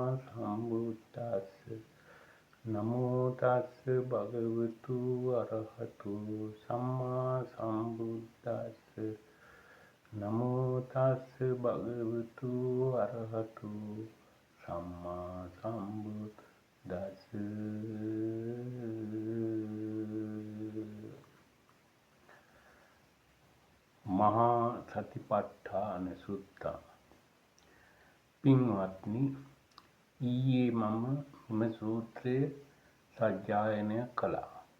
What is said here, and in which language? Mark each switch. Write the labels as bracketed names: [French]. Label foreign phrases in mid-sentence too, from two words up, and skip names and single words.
[Pali] සම්බුද්දස්ස නමෝ තස්ස භගවතු වරහතු සම්මා සම්බුද්දස්ස නමෝ තස්ස භගවතු වරහතු සම්මා සම්බුද්දස්ස මහා සතිපට්ඨාන සුත්ත. [Sinhala] පින්වත්නි, ඊයේ මම මෙම සූත්‍රය සජ්ජායනය කළා.